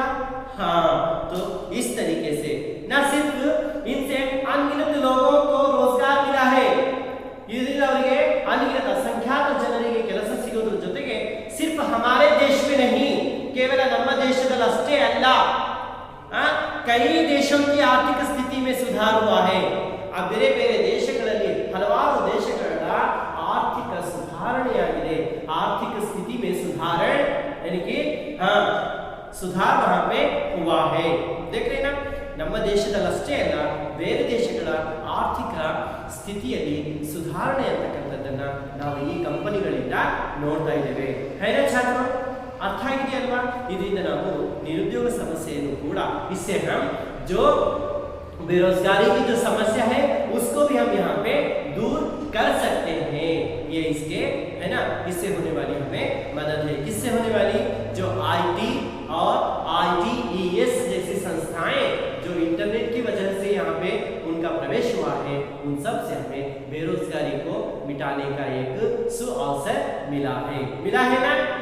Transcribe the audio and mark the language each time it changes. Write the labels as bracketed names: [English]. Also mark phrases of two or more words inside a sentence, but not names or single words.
[Hindi] तो इस तरीके से न सिर्फ इनसे अनगिनत लोगों को रोजगार मिला है, [Kannada] ಇದರಿಂದ ಅವರಿಗೆ ಅನಗಿನತ ಅಸಂಖ್ಯಾತ ಜನರಿಗೆ ಕೆಲಸ ಸಿಗೋದ್ರ ಜೊತೆಗೆ [Hindi] सिर्फ हमारे देश में नहीं, केवल [Kannada] ನಮ್ಮ ದೇಶದಲ್ಲಷ್ಟೇ ಅಲ್ಲ, [Hindi] कई देशों की आर्थिक स्थिति में सुधार हुआ है। [Kannada] अब ಬೇರೆ ಬೇರೆ ದೇಶಗಳಲ್ಲಿ ಹಲವಾರು ದೇಶಗಳ ಆರ್ಥಿಕ ಸುಧಾರಣೆಯಾಗಿದೆ, ಆರ್ಥಿಕ ಸ್ಥಿತಿ [Hindi] में सुधार यानी कि सुधार वहां पे हुआ है। देख रहे ना, [Kannada] ನಮ್ಮ ದೇಶದಲ್ಲಷ್ಟೇ ಅಲ್ಲ ಬೇರೆ ದೇಶಗಳ ಆರ್ಥಿಕ ಸ್ಥಿತಿಯಲ್ಲಿ ಸುಧಾರಣೆ ಅಂತಕ್ಕಂಥದ್ದನ್ನ ನಾವು ಈ ಕಂಪನಿಗಳಿಂದ ನೋಡ್ತಾ ಇದ್ದೇವೆ, [Hindi] है ना छात्रों। [Kannada] अर्थ ಆಗಿದೆಯಲ್ವಾ, ಇದರಿಂದ ನಾವು ನಿರುದ್ಯೋಗ ಸಮಸ್ಯೆಯನ್ನು ಕೂಡ, [Hindi] इससे हम जो बेरोजगारी की जो समस्या है उसको भी हम यहाँ पे दूर कर सकते हैं। ये इसके है ना, इससे होने वाली हमें मदद है। किससे होने वाली, जो आईटी और ITES जैसी संस्थाएं जो इंटरनेट की वजह से यहाँ पे उनका प्रवेश हुआ है, उन सब से हमें बेरोजगारी को मिटाने का एक सुअवसर मिला है ना।